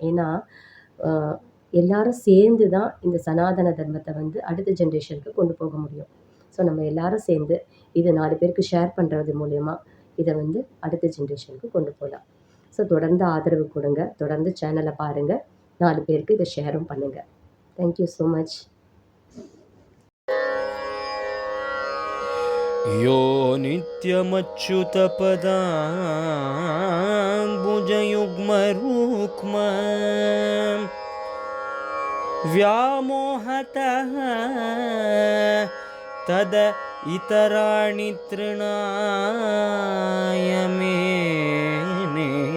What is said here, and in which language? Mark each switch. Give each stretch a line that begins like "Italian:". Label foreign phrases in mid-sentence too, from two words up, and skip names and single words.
Tamil: ஏன்னா, அ எல்லாரும் சேர்ந்து தான் இந்த சனாதன தர்மத்த வந்து அடுத்த ஜெனரேஷனுக்கு கொண்டு போக முடியும். ஸோ நம்ம எல்லாரும் சேர்ந்து இத 4 பேருக்கு ஷேர் பண்றது மூலியமா, இத வந்து அடுத்த ஜெனரேஷனுக்கு கொண்டு போலாம். ஸோ தொடர்ந்து ஆதரவு குடுங்க. தொடர்ந்து சேனல பாருங்க. 4 பேருக்கு இத ஷேரும் பண்ணுங்க.
English: Thank you so much.
Sanskrit: यो नित्यमच्युतपदाम्बुजयुग्मरुक्म व्यामोहतः तद इतराणि तृणाय मेने